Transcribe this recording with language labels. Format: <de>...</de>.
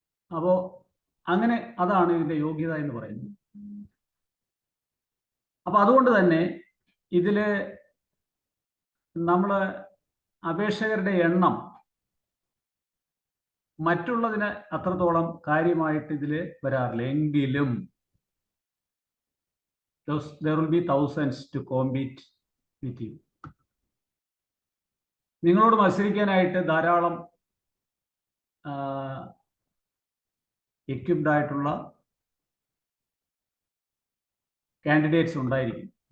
<ml>അപ്പോൾ അങ്ങനെ അതാണ് ഇതിൻ്റെ യോഗ്യത എന്ന് പറയുന്നത്. അപ്പോൾ അതുകൊണ്ട് തന്നെ ഇതിൽ നമ്മൾ അപേക്ഷകരുടെ എണ്ണം മറ്റുള്ളതിന് അത്രത്തോളം കാര്യമായിട്ട് ഇതിൽ വരാറില്ല.</ml> <en>എങ്കിലും there will be thousands to compete with you.</en> <ml>നിങ്ങളോട് മത്സരിക്കാനായിട്ട് ധാരാളം എക്വിപ്ഡ് ആയിട്ടുള്ള കാൻഡിഡേറ്റ്സ് ഉണ്ടായിരിക്കും.</ml>